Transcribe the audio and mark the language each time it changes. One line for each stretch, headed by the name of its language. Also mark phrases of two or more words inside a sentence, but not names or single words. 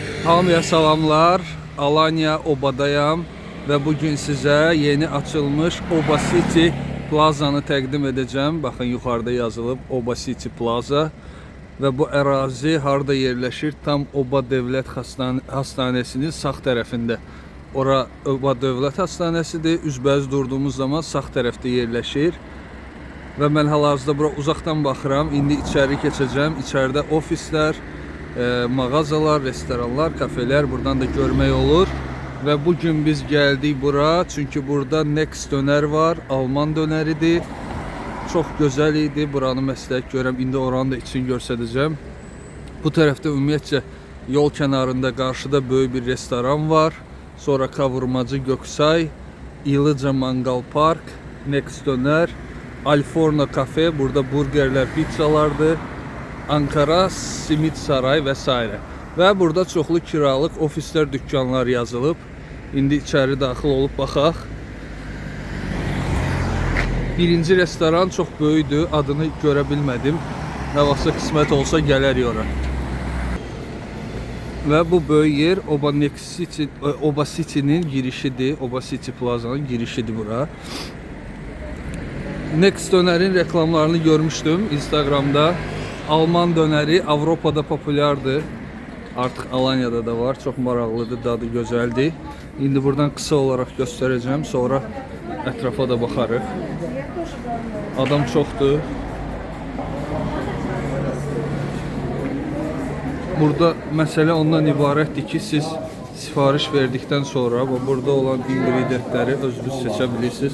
Azerbaijani: Hamıya salamlar.
Turkish: Alanya Obadayam ve bugün size yeni açılmış Oba City Plaza'nı təqdim edeceğim. Bakın yukarıda yazılıb Oba City Plaza ve bu ərazi harda yerleşir?
Azerbaijani: Tam Oba Devlet Hastanəsinin sağ tərəfində. Ora Oba Devlet Hastanəsidir. Üzbəüz durduğumuz zaman sağ tərəfdə yerleşir. Və mən hal-hazırda bura uzaqdan baxıram. İndi içeri keçəcəm. İçəridə ofislər, mağazalar, restoranlar, kafeler buradan da görmək olur.
Turkish: Ve bugün biz geldik bura çünkü burada Next döner var. Alman döneridir. Çok güzel idi.
Azerbaijani: Buranı məsləhət görəm. İndi oranı da için göstərəcəm. Bu tərəfdə ümumiyyətcə yol kənarında qarşıda böyük bir restoran var. Sonra kavurmacı Göksay, İlıca Mangal Park, Next döner, Alforno Cafe.
Turkish: Burada burgerler, pizzalardır. Ankara Simit Saray vesaire. Ve burada çoxlu kiralık ofisler, dükkanlar yazılıb.
Azerbaijani: İndi içeri daxil olup baxaq. Birinci restoran çok böyüdü. Adını görə bilmədim. Nə vaxtsa qismət olsa gələrik ora. Ve bu böyük yer Oba City'nin girişidir. Oba City Plaza'nın girişidir bura.
Turkish: Next dönerin reklamlarını görmüştüm Instagram'da. Alman döneri Avrupa'da popülerdi. Artık Alanya'da da var.
Azerbaijani: Çok maraqlıdır, dadı gözəldir.
Turkish: İndi buradan kısa olarak göstereceğim.
Azerbaijani: Sonra ətrafa da baxarıq. Adam çoxdur. Burada mesele ondan ibarətdir ki, siz sipariş verdikten sonra burada olan ingredientləri özünüz seçə bilirsiniz.